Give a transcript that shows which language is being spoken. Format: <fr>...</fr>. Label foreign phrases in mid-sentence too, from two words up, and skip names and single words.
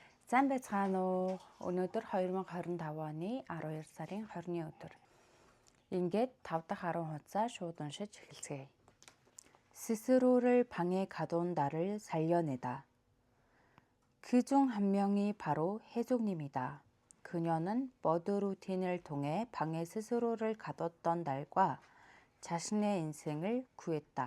<mn>Сайн байцгаана уу? Өнөөдөр 2025 оны 12 сарын 20-ны өдөр. Ингээд 5 дахь 10 хуудасаа шууд уншиж эхэлцгээе.</mn> <ko>스스로를 방에 가둬온 나를 살려내다. 그 중 한 명이 바로 해족님이다. 그녀는 머드 루틴을 통해 방에 스스로를 가뒀던 날과 자신의 인생을 구했다.</ko>